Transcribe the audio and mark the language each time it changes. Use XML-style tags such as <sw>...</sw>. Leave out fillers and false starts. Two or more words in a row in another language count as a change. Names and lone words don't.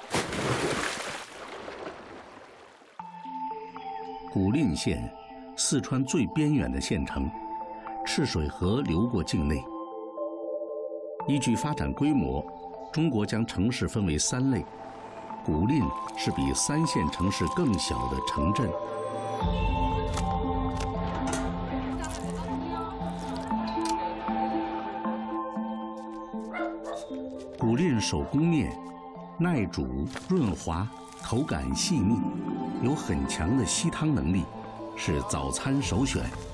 <zh>古藺縣，四川最邊遠的縣城，赤水河流過境內。依據發展規模，中國將城市分為3類，古藺是比3線城市更小的城鎮。古藺手工面，耐煮润滑，口感细腻，有很强的吸汤能力，是早餐首选。</zh>